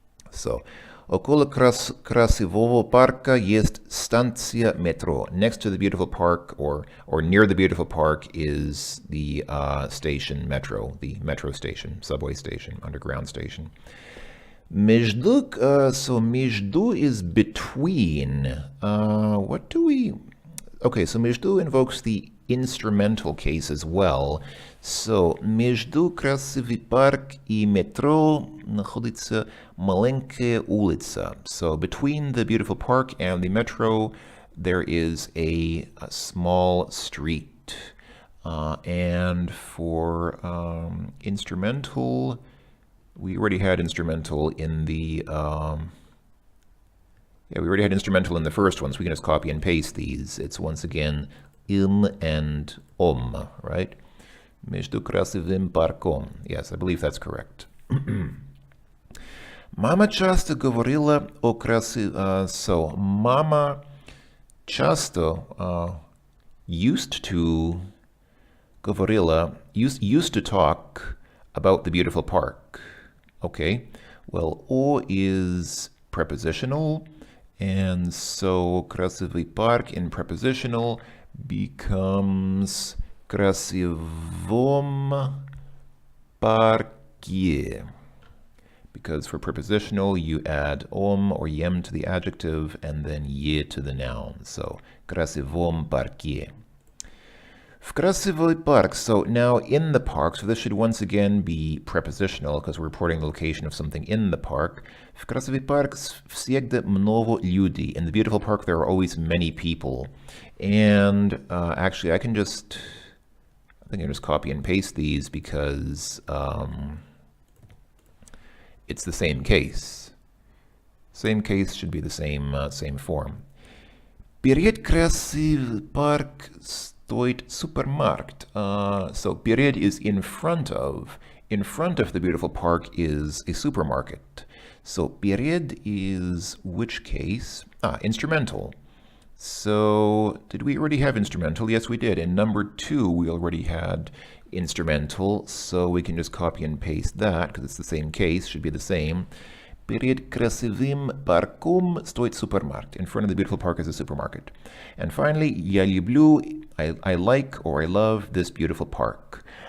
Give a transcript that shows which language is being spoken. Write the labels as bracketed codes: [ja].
[ru] So, около красивого парка есть станция метро. [en] Next to the beautiful park, or near the beautiful park, is the station metro, the metro station, subway station, underground station. Между, so между is between. What do we... Okay, so между invokes the instrumental case as well. [ru] So, между красивый парк и метро находится маленькая улица. [en] So, between the beautiful park and the metro, there is a small street. And for instrumental, we already had instrumental in the... yeah, we already had instrumental in the first one, so we can just copy and paste these. It's once again and right? [ru] Между красивым парком. [en] Yes, I believe that's correct. [ru] Мама часто говорила о красивом... [en] So, [ru] мама часто [en] used to говорила, used to talk about the beautiful park. Okay, well, о is prepositional, and so [ru] красивый парк [en] in prepositional becomes [ru] красивом парке. [en] Because for prepositional, you add or yem to the adjective and then ye to the noun. [ru] So, красивом парке. В красивый парк. [en] So now in the park, so this should once again be prepositional because we're reporting the location of something in the park. [ru] В красивый парк всегда много людей. [en] In the beautiful park, there are always many people. And actually, I think I just copy and paste these because it's the same case. Same case should be the same form. [ru] Перед красивый парк стоит супермаркет. [en] So перед is in front of. In front of the beautiful park is a supermarket. So перед is which case? Instrumental. So did we already have instrumental? Yes, we did. In number 2, we already had instrumental. So we can just copy and paste that because it's the same case, should be the same. [ru] Перед красивым парком стоит супермаркет. [en] In front of the beautiful park is a supermarket. And finally, [ru] я люблю, [en] I like or I love this beautiful park.